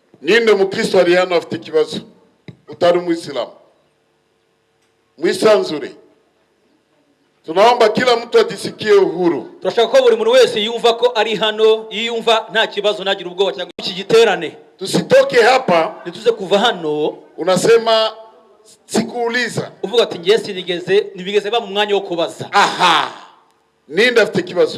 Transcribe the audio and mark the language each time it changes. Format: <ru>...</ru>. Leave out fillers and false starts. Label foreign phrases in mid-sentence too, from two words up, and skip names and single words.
<rw>ninde mukristo ari hano afite ikibazo utari umuislam? Mwisanzure.</rw> <sw>Tunaomba kila mtu ajisikie uhuru.</sw> <rw>Turashaka ko buri muntu wese yumva ko ari hano, yiyumva nta kibazo nagira ubwoba cyangwa iki giterane.</rw> <sw>Tusitoke hapa</sw> <rw>nituze kuva hano</rw> <sw>unasema sikuuliza.</sw> <rw>Uvuga ati ngiye nibigeze ba mu mwanya wo kubaza. Aha. Ninde afite ikibazo?</rw>